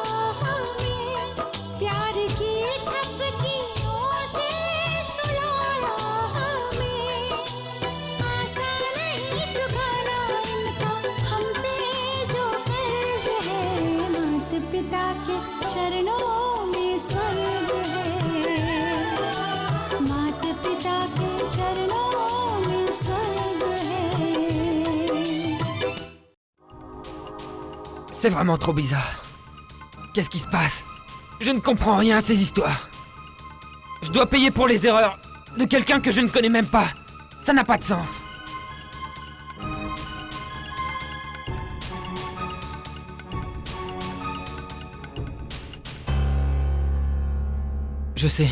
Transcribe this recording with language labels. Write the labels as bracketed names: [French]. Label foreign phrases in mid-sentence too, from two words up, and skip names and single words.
[Hindi] हमें, प्यार की थपकियों से सुलाया हमें, आसान नहीं चुकाना इनका हम पे जो कर्ज है, माता पिता के चरणों में स्वर्ग है, माता पिता के चरणों में स्वर्ग है। [French] C'est vraiment trop bizarre. Qu'est-ce qui se passe? Je ne comprends rien à ces histoires. Je dois payer pour les erreurs de quelqu'un que je ne connais même pas. Ça n'a pas de sens. Je sais.